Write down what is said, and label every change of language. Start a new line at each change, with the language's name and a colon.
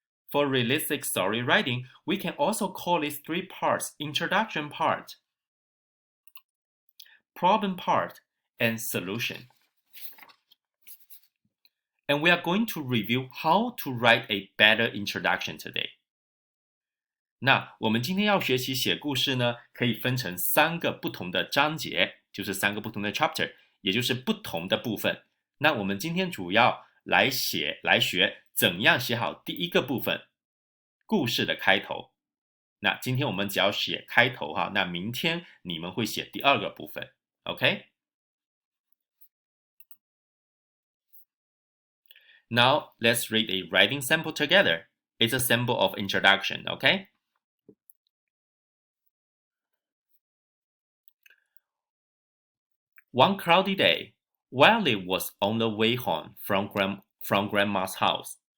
English: For realistic story writing, we can also call these 3 parts introduction part, problem part, and solution. And we are going to review how to write a better introduction today.
Chinese: 那我们今天要学习写故事呢，可以分成3个不同的章节，就是3个不同的 chapter， 也就是不同的部分。那我们今天主要来学怎样写好第1个部分，故事的开头。那今天我们只要写开头哈，那明天你们会写第2个部分 ，OK？
English: Now let's read a writing sample together. It's a sample of introduction, okay? One cloudy day, Wiley was on the way home from Grandma's house.